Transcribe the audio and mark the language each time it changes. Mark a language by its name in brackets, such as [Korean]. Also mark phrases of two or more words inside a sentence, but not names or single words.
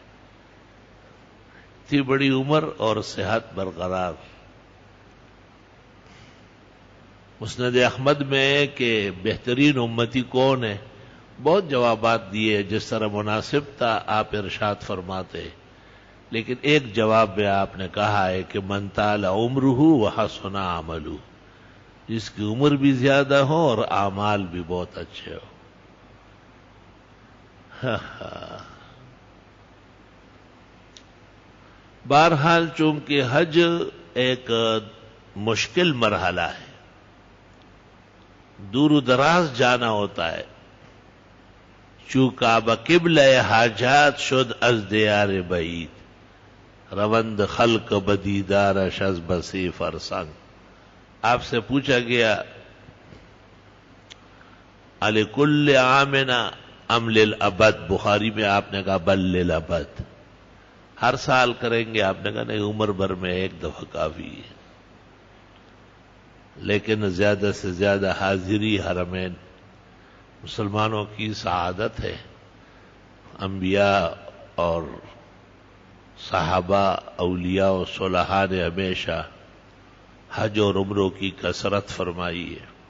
[Urdu] اتنی بڑی عمر اور صحت برقرار۔ مسند احمد میں کہ بہترین امتی کون ہے، بہت جوابات دیے جس طرح مناسب تھا آپ ارشاد فرماتے، لیکن ایک جواب میں آپ نے کہا ہے کہ [Arabic] من طال عمرہ وحسن عملہ، [Urdu] جس کی عمر بھی زیادہ ہو اور اعمال بھی بہت اچھے ہو۔ بہرحال چونکہ حج ایک مشکل مرحلہ ہے، دور و دراز جانا ہوتا ہے، [Persian] چو کعبہ قبلہ حاجات شد از دیار بعید روند خلق بدیدارش از بسی فرسنگ. [Urdu] آپ سے پوچھا گیا [Arabic] الکل عامنا ام للابد، [Urdu] بخاری میں آپ نے کہا [Arabic] بل للابد، [Urdu] ہر سال کریں گے. آپ نے کہا نہیں، عمر بھر میں ایک دفعہ کافی ہے. لیکن زیادہ سے زیادہ حاضری حرمین مسلمانوں کی سعادت ہے. انبیاء اور صحابہ، اولیاء و صلحاء نے ہمیشہ حج اور عمروں کی کثرت فرمائی ہے.